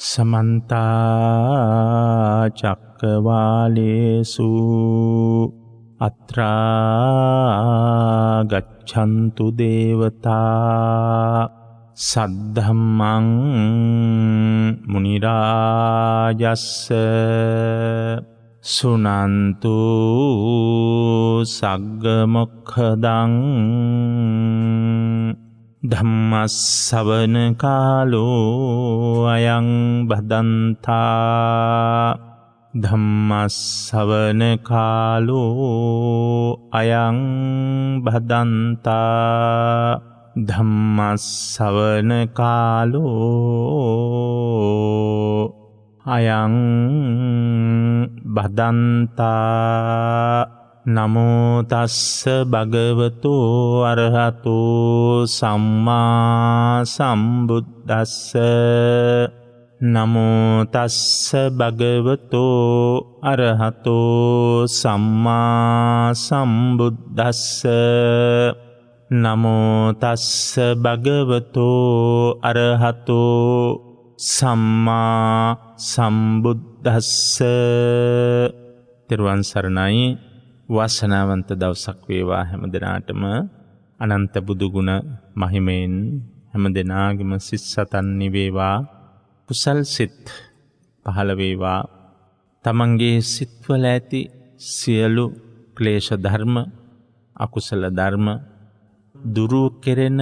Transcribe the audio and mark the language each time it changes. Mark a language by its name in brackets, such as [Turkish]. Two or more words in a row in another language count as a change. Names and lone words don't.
[Pali] समन्ता चक्रवालेषु अत्रा गच्छन्तु देवता सद्धम्मं मुनिराजस्स सुनन्तु सग्गमुखदं धम्मස්සවන කාලෝ අයං බදන්තා ධම්මස්සවන කාලෝ අයං බදන්තා ධම්මස්සවන කාලෝ අයං බදන්තා නමෝ තස්ස භගවතු අරහතු සම්මා සම්බුද්දස්ස නමෝ තස්ස භගවතු අරහතු සම්මා සම්බුද්දස්ස නමෝ තස්ස භගවතු අරහතු සම්මා සම්බුද්දස්ස. [Sinhala] තෙරුවන් සරණයි. වාසනාවන්ත දවසක් වේවා හැම දිනාටම. අනන්ත බුදු ගුණ මහිමෙන් හැම දිනාගේම සිත් සතන් නිවේවා. කුසල් සිත් පහළ වේවා. තමන්ගේ සිත්වල ඇති සියලු ක්ලේශ ධර්ම අකුසල ධර්ම දුරු කෙරෙන